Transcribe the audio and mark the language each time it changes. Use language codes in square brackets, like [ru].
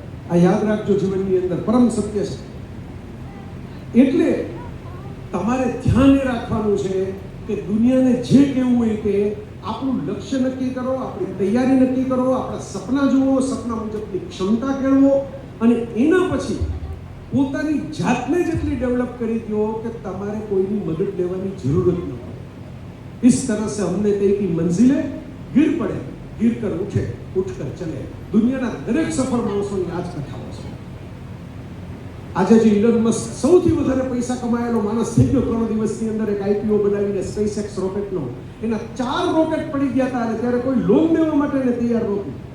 [gu] આ યાદ રાખજો, જીવનની અંદર પરમ સત્ય છે. એટલે તમારે ધ્યાન એ રાખવાનું છે કે દુનિયાને જે કહેવું હોય કે આપણું લક્ષ્ય નક્કી કરો, આપણી તૈયારી નક્કી કરો, આપણા સપના જુઓ, સપના મુજબની ક્ષમતા કેળવો, અને એના પછી પોતાની જાતને જેટલી ડેવલપ કરી દો કે તમારે કોઈની મદદ લેવાની જરૂર જ ન પડે. [hi] इस तरह से हमने तय की मंजिलें गिर पड़े, गिर कर उठे, उठ कर चले. [gu] દુનિયાના દરેક સફળ માણસોની આ જ કથાઓ છે. આજે જે ઇલોન મસ્ક સૌથી વધારે પૈસા કમાયેલો માણસ થઈ ગયો, 3 દિવસની અંદર એક આઈપીઓ બનાવીને સ્પેસએક્સ રોકેટનો, એના 4 રોકેટ પડી ગયા હતા અને ત્યારે કોઈ લોન દેવા માટે એને તૈયાર નહોતું.